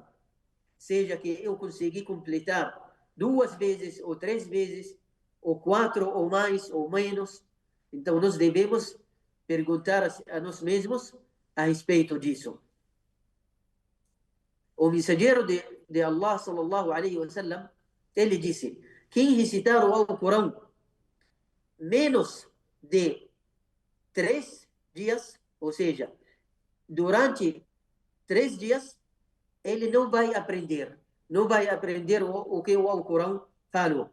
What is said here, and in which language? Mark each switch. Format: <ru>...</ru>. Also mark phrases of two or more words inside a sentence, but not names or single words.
<pt>Seja que eu consegui completar 2 vezes, ou 3 vezes, ou 4, ou mais, ou menos. Então nós devemos perguntar a nós mesmos a respeito disso. O mensageiro de Allah,</pt> <ar>صلى الله عليه وسلم,</ar> <pt>ele disse: quem recitar o Alcorão menos de 3 dias, ou seja, durante 3 dias, ele não vai aprender o que o Alcorão falou.</pt>